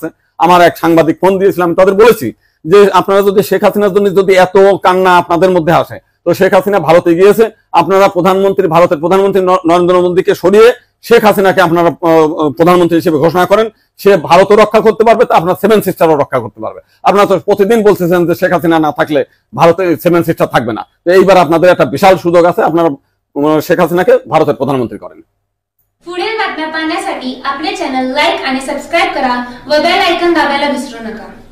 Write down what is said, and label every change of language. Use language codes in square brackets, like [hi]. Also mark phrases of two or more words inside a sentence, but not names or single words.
[bn] আমার এক সাংবাদিক ফোন দিয়েছিলাম, তাদের বলেছি যে আপনারা যদি শেখ হাসিনার জন্য যদি এত কান্না আপনাদের মধ্যে আসে, তো শেখ হাসিনা ভারতে গিয়েছে, আপনারা ভারতের প্রধানমন্ত্রী নরেন্দ্র মোদীকে সরিয়ে শেখ হাসিনাকে আপনারা প্রধানমন্ত্রী হিসেবে ঘোষণা করেন, সে ভারতও রক্ষা করতে পারবে, তা আপনার সেভেন সিস্টারও রক্ষা করতে পারবে। আপনারা তো প্রতিদিন বলতেছেন যে শেখ হাসিনা না থাকলে ভারতে সেভেন সিস্টার থাকবে না। তো এইবার আপনাদের একটা বিশাল সুযোগ আছে, আপনারা শেখ হাসিনাকে ভারতের প্রধানমন্ত্রী করেন। [mr] पुढील बातम्या पाहण्यासाठी आपले चॅनल लाईक आणि सबस्क्राईब करा व बेल आयकॉन दाबायला विसरू नका।